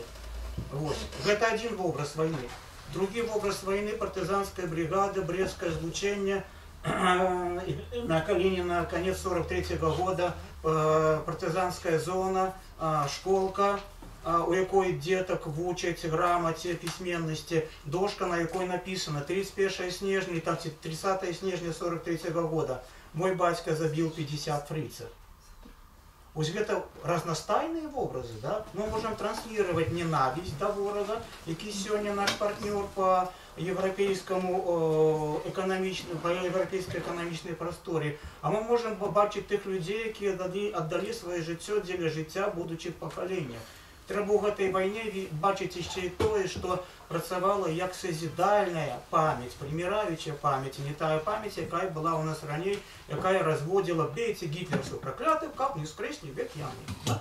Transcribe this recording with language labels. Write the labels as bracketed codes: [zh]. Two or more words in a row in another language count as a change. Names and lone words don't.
[be] Гэта адзін вобраз вайны. Другі вобраз вайны — партызанская бригада, Брестское злучэнне, на Калініна, [ru] конец 43-го года, [be] партызанская зона, школка, у якой дзетак вучаць грамаце, пісьменнасці, дошка, на якой написано 31 снежня, там 30 снежня 43-го года. Мой бацька забіў 50 фрыцаў. Вось гэта разнастайныя вобразы, да? Мы можам [ru] транслировать ненависть [be] до ворога, які сёння наш партнёр [ru] по европейской [be] эканамічнай прасторе. А мы можам побачыць тых людзей, якія аддалі сваё жыццё дзеля жыцця будучых пакаленняў. Трэба ў гэтай вайне бачыць яшчэ і тое, што працавала як созидальная памяць, прыміраючая памяць, не тая памяць, якая была ў нас раней, якая разводзіла «бейце гітлерцаў праклятых, каб не скрэслі век ямы».